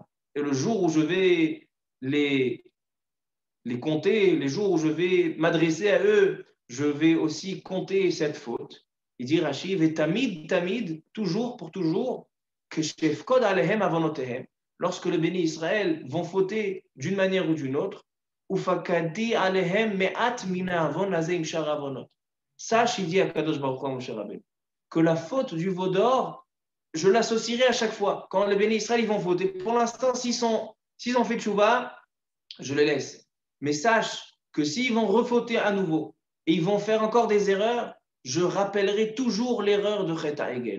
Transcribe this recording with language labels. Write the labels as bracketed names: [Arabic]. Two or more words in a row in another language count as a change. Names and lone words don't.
[French] Et le jour où je vais les compter, les jours où je vais m'adresser à eux, je vais aussi compter cette faute. Il dit Rashi, et tamid, toujours pour toujours, que [Hebrew] שיפקוד עליהם עונותיהם, [French] lorsque les bénis Israël vont fauter d'une manière ou d'une autre, [Hebrew] ופקדתי עליהם מעט מנה עון הזה שאר עונות. [French] Sache, il dit à Kadosh Baruch Hu Moshe Rabbeinu, que la faute du veau d'or, je l'associerai à chaque fois. Quand les bénis Israël ils vont fauter, pour l'instant, s'ils ont fait tchouva, je les laisse. Mais sache que s'ils vont refauter à nouveau et ils vont faire encore des erreurs, je rappellerai toujours l'erreur de [Hebrew] חטא העגל.